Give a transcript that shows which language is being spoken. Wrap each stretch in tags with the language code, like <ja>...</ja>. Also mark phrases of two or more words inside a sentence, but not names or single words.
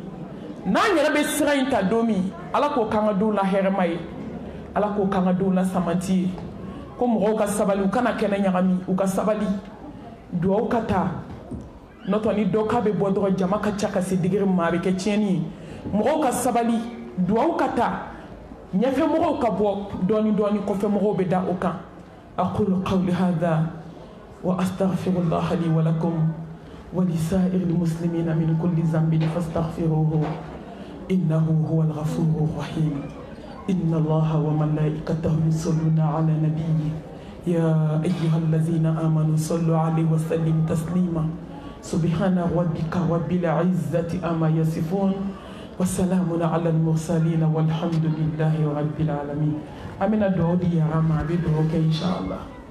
<bm>n'an yɛrɛ bɛ sira in ta don min ala k'o k'an ka denw la hɛrɛma ye ala k'o k'an ka denw la samanti ye ko mɔgɔw ka sabali u kana kɛnɛ ɲagami u ka sabali duwawu ka taa n'o tɛ ni dɔ k'a bɛ bɔ dɔrɔn jama ka ca ka se digiri ma a bɛ kɛ tiɲɛni ye mɔgɔw ka sabali duwawu ka taa ɲɛfɛmɔgɔw ka bɔ dɔɔni dɔɔni kɔfɛmɔgɔw bɛ da o</bm> <ar>kan أقول قولي هذا وأستغفر الله لي ولكم ولسائر المسلمين من كل ذنب فاستغفروه إنه هو الغفور الرحيم إن الله وملائكته يصلون على نبيه يا أيها الذين آمنوا صلوا عليه وسلموا تسليما سبحان ربك رب العزة أما يصفون وسلام على المرسلين والحمد لله رب العالمين أمين الدعوة يا رما بدعوك إن شاء الله</ar>